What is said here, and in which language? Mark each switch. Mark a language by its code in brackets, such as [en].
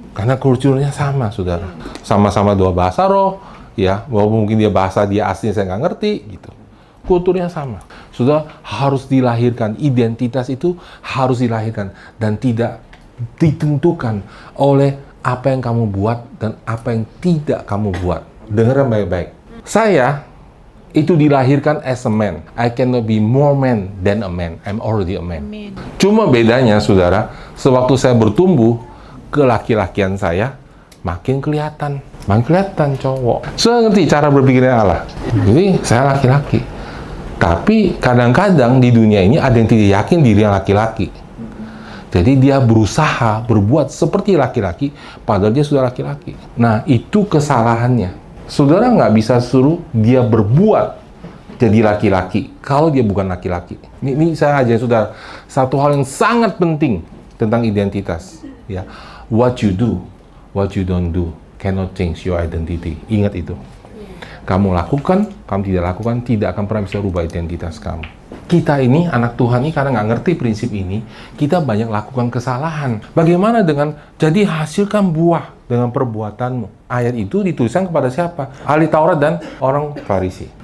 [id] Karena kulturnya sama, saudara. Sama-sama dua bahasa roh, ya, walaupun mungkin dia bahasa dia aslinya saya nggak ngerti, gitu. Kulturnya sama. Sudah harus dilahirkan, identitas itu harus dilahirkan, dan tidak ditentukan oleh apa yang kamu buat dan apa yang tidak kamu buat. Dengeran baik-baik. Saya itu dilahirkan [en] as a man. I cannot be more man than a man. I'm already a man. Amen. [id] Cuma bedanya, saudara, sewaktu saya bertumbuh, kelaki-lakian saya makin kelihatan. Makin kelihatan cowok. Sudah ngerti cara berpikirnya Allah. Jadi, saya laki-laki. Tapi kadang-kadang di dunia ini ada yang tidak yakin dirinya laki-laki. Jadi dia berusaha berbuat seperti laki-laki, padahal dia sudah laki-laki. Nah, itu kesalahannya. Saudara nggak bisa suruh dia berbuat jadi laki-laki kalau dia bukan laki-laki. Ini saya ajarin saudara, satu hal yang sangat penting tentang identitas. [en] Ya, what you do, what you don't do cannot change your identity. [id] Ingat itu. Kamu lakukan, kamu tidak lakukan, tidak akan pernah bisa rubah identitas kamu. Kita ini, anak Tuhan ini, karena nggak ngerti prinsip ini, kita banyak lakukan kesalahan. Bagaimana dengan, jadi hasilkan buah dengan perbuatanmu. Ayat itu dituliskan kepada siapa? Ahli Taurat dan orang Farisi.